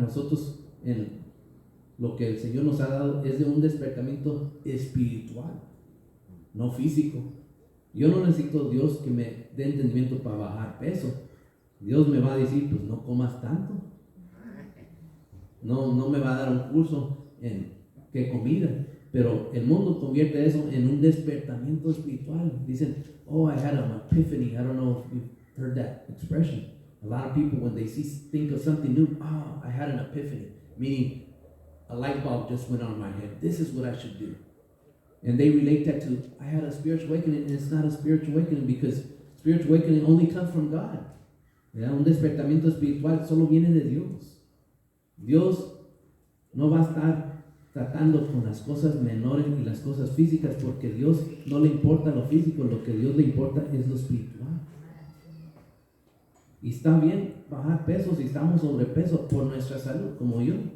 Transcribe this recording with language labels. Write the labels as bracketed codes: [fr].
[es] Nosotros, en lo que el Señor nos ha dado es de un despertamiento espiritual, no físico. Yo no necesito Dios que me dé entendimiento para bajar peso. Dios me va a decir, pues no comas tanto. No me va a dar un curso en qué comida. Pero el mundo convierte eso en un despertamiento espiritual. Dicen, [en] oh, I had an epiphany. I don't know if you've heard that expression. A lot of people, when they think of something new, oh, I had an epiphany. Meaning, a light bulb just went on in my head. This is what I should do. And they relate that to, I had a spiritual awakening, and it's not a spiritual awakening because spiritual awakening only comes from God. [es] ¿Verdad? Un despertamiento espiritual solo viene de Dios. Dios no va a estar tratando con las cosas menores y las cosas físicas porque Dios no le importa lo físico, lo que Dios le importa es lo espiritual. Y está bien bajar peso si estamos sobrepeso por nuestra salud, como yo.